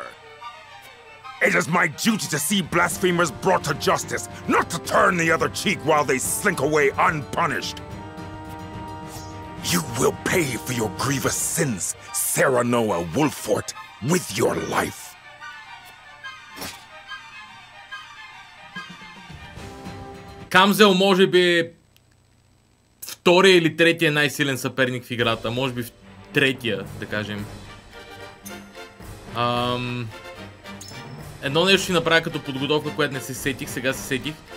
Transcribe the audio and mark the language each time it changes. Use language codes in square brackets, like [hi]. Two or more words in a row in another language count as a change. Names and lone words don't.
[en] It is my duty to see blasphemers brought to justice, not to turn the other cheek while they slink away unpunished. You will pay for your grievous sins, Serenoa Wolfort, with your life. [bg] Камзел може би е втория или третия най-силен съперник в играта. Може би в третия, да кажем. Едно нещо ще направя като подготовка, което не се сетих, сега се сетих.